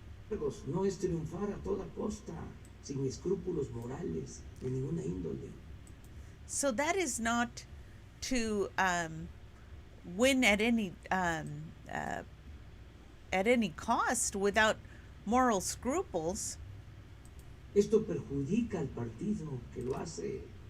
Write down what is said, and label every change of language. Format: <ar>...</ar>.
<es>No es triunfar a toda costa, sin escrúpulos morales de ninguna índole.</es> <en>So that is not to win at any cost without moral scruples.</en> <es>Esto perjudica al partido que lo hace.</es>